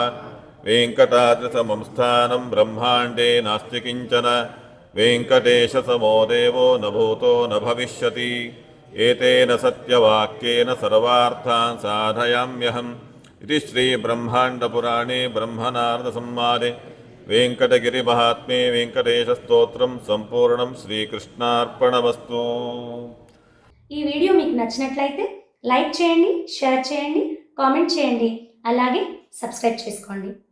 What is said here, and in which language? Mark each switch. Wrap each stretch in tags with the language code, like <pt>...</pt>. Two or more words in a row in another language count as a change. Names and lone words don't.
<sa>वेङ्कटाद्रिसमं स्थानं ब्रह्माण्डे नास्ति किञ्चन वेङ्कटेशसमो देवो न भूतो न भविष्यति एतेन सत्यवाक्येन सर्वार्थान् साधयाम्यहम् इति श्रीब्रह्माण्डपुराणे ब्रह्मनारदसंवादे वेङ्कटगिरिमहात्म्ये वेङ्कटेशस्तोत्रं सम्पूर्णं శ్రీకృష్ణార్పణమస్తు।</sa> <te>ఈ వీడియో మీకు నచ్చినట్లయితే లైక్ చేయండి, షేర్ చేయండి, కామెంట్ చేయండి, అలాగే సబ్స్క్రైబ్ చేసుకోండి.</te>